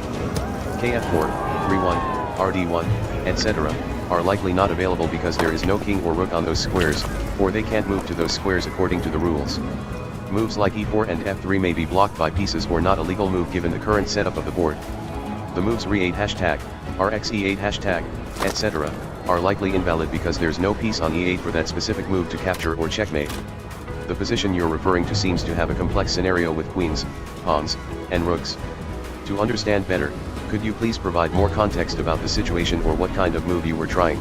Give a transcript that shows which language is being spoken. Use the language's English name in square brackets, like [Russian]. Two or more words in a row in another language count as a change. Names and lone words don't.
[English] Kf4, 3-1, rd1, etc. are likely not available because there is no king or rook on those squares, or they can't move to those squares according to the rules. Moves like e4 and f3 may be blocked by pieces or not a legal move given the current setup of the board. The moves re8 hashtag, rxe8 hashtag, etc. are likely invalid because there's no piece on e8 for that specific move to capture or checkmate. The position you're referring to seems to have a complex scenario with queens, pawns, and rooks. To understand better, could you please provide more context about the situation or what kind of move you were trying?